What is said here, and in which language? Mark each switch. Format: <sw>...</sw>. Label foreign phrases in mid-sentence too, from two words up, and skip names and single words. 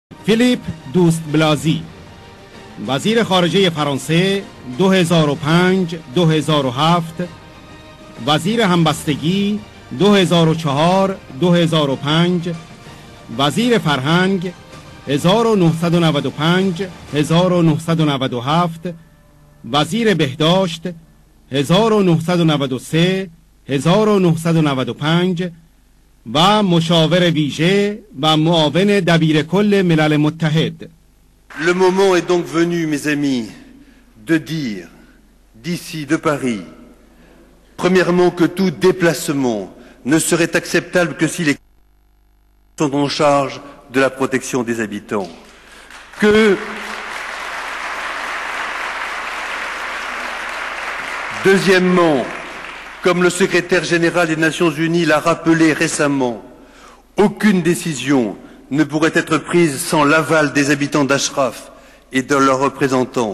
<fa>فیلیپ دوست بلازی، وزیر خارجه فرانسه 2005 2007، وزیر همبستگی 2004 2005، وزیر فرهنگ 1995 1997، وزیر بهداشت 1993 1995 و مشاور ویژه و معاون دبیر کل ملل متحد.</fa> <fr>Le moment est donc venu, mes amis, de dire d'ici de Paris, premièrement, que tout déplacement ne serait acceptable que si les sont en charge de la protection des habitants. Que deuxièmement, comme le secrétaire général des Nations Unies l'a rappelé récemment, aucune décision ne pourrait être prise sans l'aval des habitants d'Ashraf et de leurs représentants.</fr>